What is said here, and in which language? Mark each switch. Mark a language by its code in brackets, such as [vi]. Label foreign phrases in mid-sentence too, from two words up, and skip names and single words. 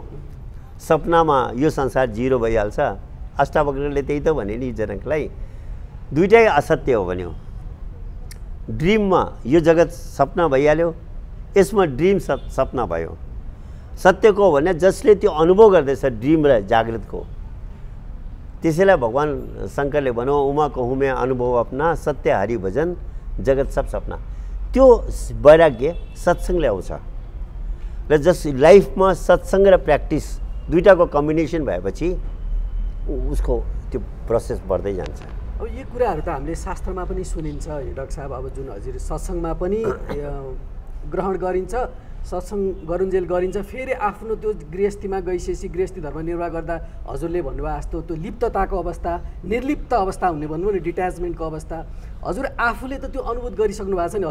[ne] सपनामा यो संसार जिरो भइहाल्छ। अष्टावक्रले त्यही त भने नि जनकलाई, दुइटै असत्य हो भन्यो। ड्रिममा यो जगत सपना भइहाल्यो, यसमा ड्रिम सपना भयो। सत्यको हो भने जसले त्यो अनुभव गर्दैछ ड्रिम र जागृतको, त्यसैलाई भगवान् शङ्करले भन्यो [awa] उमा कहूँ मैं अनुभव अपना सत्य हरि भजन जगत सब सपना। [ne] त्यो वैराग्य सत्सङ्गले आउँछ। र जस लाइफमा सत्सङ्ग र प्र्याक्टिस दुईटाको कम्बिनेसन भएपछि उसको त्यो प्रोसेस बढ्दै जान्छ। अब यो कुराहरू त हामीले शास्त्रमा पनि सुनिन्छ डाक्टर साहब। अब जुन हजुर सत्सङ्गमा पनि ग्रहण गरिन्छ, सत्सङ्ग गरुन्जेल गरिन्छ, फेरि आफ्नो त्यो गृहस्थीमा गइसकेपछि गृहस्थी धर्म निर्वाह गर्दा हजुरले भन्नुभयो जस्तो त्यो लिप्तताको अवस्था, निर्लिप्त अवस्था हुने भन्नु नि, डिट्याचमेन्टको अवस्था हजुर आफूले त त्यो अनुभूत गरिसक्नु भएको छ नि।